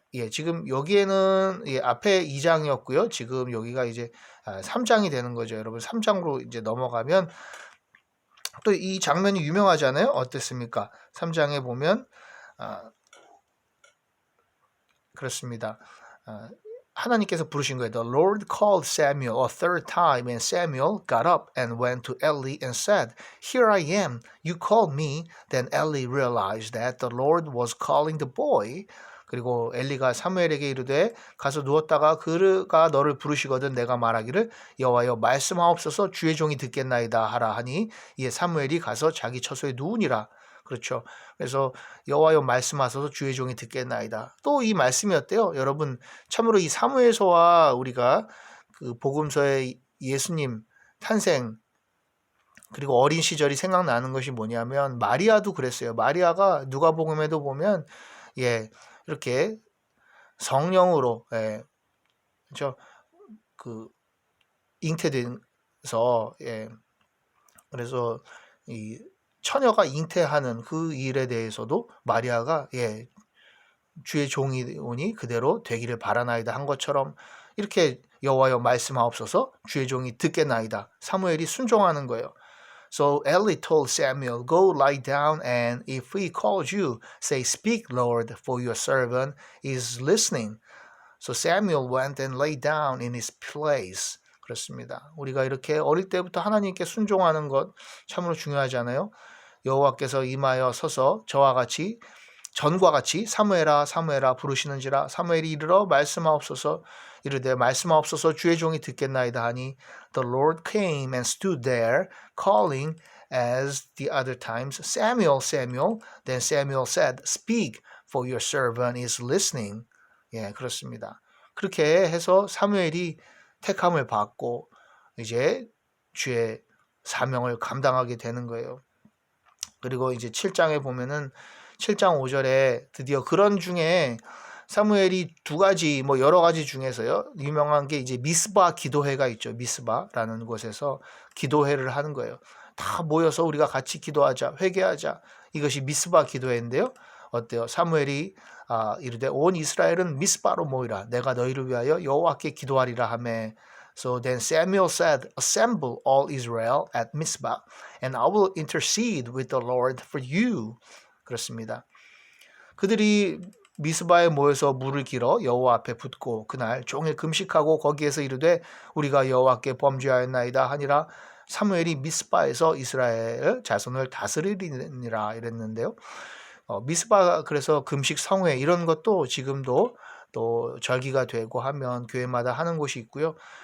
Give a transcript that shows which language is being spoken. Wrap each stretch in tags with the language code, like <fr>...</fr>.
<ko>지금 여기에는 앞에 2장이었고요. 지금 여기가 이제 3장이 되는 거죠. 여러분 3장으로 이제 넘어가면 또 이 장면이 유명하잖아요. 어땠습니까? 3장에 보면 그렇습니다. 하나님께서 부르신 거예요.</ko> <en>The Lord called Samuel a third time, and Samuel got up and went to Eli and said, Here I am, you called me. Then Eli realized that the Lord was calling the boy.</en> <ko>그리고 엘리가 사무엘에게 이르되 가서 누웠다가 그가 너를 부르시거든 내가 말하기를 여호와여 말씀하옵소서 주의 종이 듣겠나이다 하라 하니 이에 사무엘이 가서 자기 처소에 누우니라. 그렇죠. 그래서 여호와여 말씀하소서 주의 종이 듣겠나이다. 또 이 말씀이 어때요? 여러분 참으로 이 사무엘서와 우리가 그 복음서의 예수님 탄생 그리고 어린 시절이 생각나는 것이 뭐냐면 마리아도 그랬어요. 마리아가 누가복음에도 보면 이렇게 성령으로 그렇죠? 그 잉태돼서 그래서 이 처녀가 잉태하는 그 일에 대해서도 마리아가 주의 종이 오니 그대로 되기를 바라나이다 한 것처럼 이렇게 여호와여 말씀하옵소서 주의 종이 듣겠나이다. 사무엘이 순종하는 거예요.</ko> <en>So Eli told Samuel, Go lie down, and if he calls you, say, Speak, Lord, for your servant is listening. So Samuel went and lay down in his place.</en> <ko>그렇습니다. 우리가 이렇게 어릴 때부터 하나님께 순종하는 것 참으로 중요하잖아요. 여호와께서 임하여 서서 저와 같이 전과 같이 사무엘아 사무엘아 부르시는지라 사무엘이 이르러 말씀하옵소서 이르되 말씀하옵소서 주의 종이 듣겠나이다 하니</ko> <en>The Lord came and stood there calling as the other times Samuel Samuel then Samuel said Speak for your servant is listening.</en> <ko>그렇습니다. 그렇게 해서 사무엘이 택함을 받고 이제 주의 사명을 감당하게 되는 거예요. 그리고 이제 7장에 보면은 7장 5절에 드디어 그런 중에 사무엘이 두 가지 뭐 여러 가지 중에서요 유명한 게 이제 미스바 기도회가 있죠. 미스바라는 곳에서 기도회를 하는 거예요. 다 모여서 우리가 같이 기도하자 회개하자 이것이 미스바 기도회인데요. 어때요? 사무엘이 이르되 온 이스라엘은 미스바로 모이라 내가 너희를 위하여 여호와께 기도하리라 하매</ko> <en>So then Samuel said, Assemble all Israel at Mizpah, and I will intercede with the Lord for you.</en> <ko>그렇습니다. 그들이 미스바에 모여서 물을 길어 여호와 앞에 붓고 그날 종일 금식하고 거기에서 이르되 우리가 여호와께 범죄하였나이다 하니라. 사무엘이 미스바에서 이스라엘 자손을 다스리니라 이랬는데요. 미스바 그래서 금식 성회 이런 것도 지금도 또 절기가 되고 하면 교회마다 하는 곳이 있고요.</ko>